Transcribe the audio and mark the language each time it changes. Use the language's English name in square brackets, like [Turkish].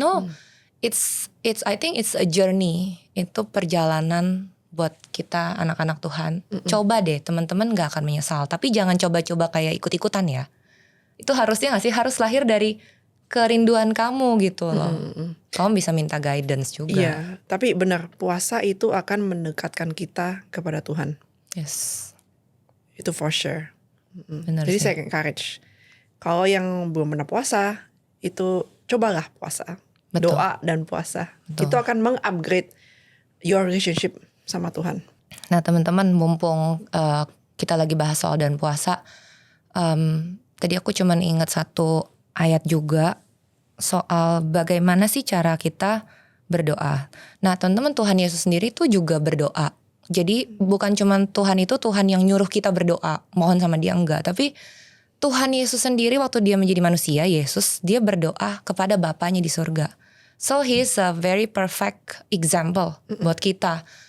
[English] No, it's I think it's a journey. [Indonesian] Itu perjalanan buat kita anak-anak Tuhan. Coba deh teman-teman, nggak akan menyesal. Tapi jangan coba-coba kayak ikut-ikutan ya. Itu harusnya nggak sih, harus lahir dari kerinduan kamu gitu loh. Kamu bisa minta guidance juga. Iya, tapi benar, puasa itu akan mendekatkan kita kepada Tuhan. [English] Yes. [Indonesian] Itu [English] for sure. [Indonesian] Benar Jadi sih. saya encourage, kalau yang belum pernah puasa, itu cobalah puasa. Betul. Doa dan puasa. Betul. Itu akan mengupgrade [English] your relationship [Indonesian] sama Tuhan. Nah teman-teman, mumpung kita lagi bahas soal dan puasa, tadi aku cuman ingat satu ayat juga soal bagaimana sih cara kita berdoa. Nah teman-teman, Tuhan Yesus sendiri tuh juga berdoa. Jadi bukan cuman Tuhan itu Tuhan yang nyuruh kita berdoa, mohon sama dia, enggak. Tapi Tuhan Yesus sendiri waktu dia menjadi manusia, Yesus, dia berdoa kepada Bapanya di surga. [English] So he is a very perfect example [Indonesian] buat kita.